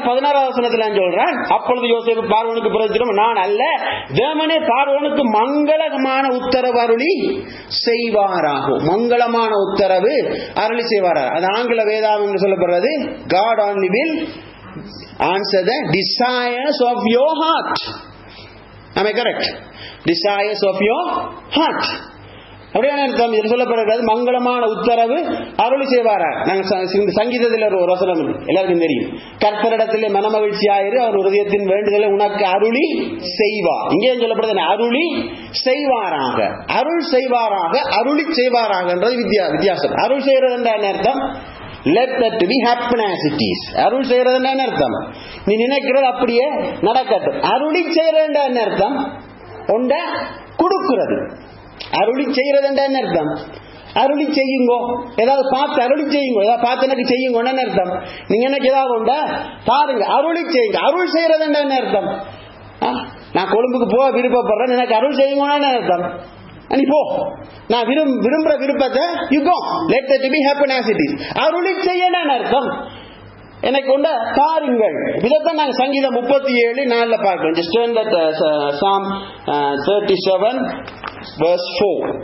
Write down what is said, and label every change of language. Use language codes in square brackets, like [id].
[ta] 16வது வசனத்துல நான் சொல்றேன், அப்பொழுது யோசேப்பு பார்வோனுக்கு பிரதித்திரம், நான் அல்ல, தேவனே பார்வோனுக்கு மங்களமான உத்தரவு அருளி செய்வாராகும். மங்களமான உத்தரவு அருளி செய்வாராக. அது ஆங்கில வேதாகம் சொல்லப்படுறது, [en] God only will answer the desires of your heart. Am I correct? Desires of your heart. [ta] அப்படியான அர்த்தம் இது சொல்லப்படுகிறது. மங்களமான உத்தரவு அருளி செய்வாரா. நாங்க சங்கீதத்தில் ஒரு வசனம் எல்லாருக்கும் தெரியும், கர்த்தரிடத்திலே மனமகிழ்ச்சியாயிரு, அவர் ஹிருதயத்தின் வேண்டுதலை உனக்கு அருளி செய்வார். இங்கே சொல்லப்படுது அருளி செய்வாராக, அருள் செய்வாராக, அருளி செய்வாராகன்றது வித்தியாசம். அருள் செய்யறது என்ன அர்த்தம்? [en] Let that to be happen as it is. [ta] அருள் செய்யறது என்ன அர்த்தம்? நீ நினைக்கிறது அப்படியே நடக்கட்டும். அருளி செய்யறது என்ன அர்த்தம்? ஒண்ட கொடுக்கிறது. அருளி செய்யறது என்ன அர்த்தம்? அருளி செய்யுங்கோ, ஏதாவது பார்த்து அருளி செய்யுங்க, ஏதாவது பார்த்து எனக்கு செய்யுங்கன்னு அர்த்தம். நீங்க எனக்கு ஏதாவது உண்டா பாருங்க, அருளி செய்யுங்க. அருள் செய்யறது என்ன அர்த்தம்? நான் கொழும்புக்கு போக விருப்பப்படுறேன், எனக்கு அருள் செய்யுங்கன்னு அர்த்தம். நீ போ, நான் விரும்புற விருப்பத்தை [en] you go, let that be happen as it is. [ta] அருளி செய்யணும்னு அர்த்தம். எனக்கு உண்ட பாருங்கள். இதைத்தான் நாங்கள் சங்கீதம் 37:4 பார்க்கிறோம். [en] Just turn that Psalm 37 verse 4.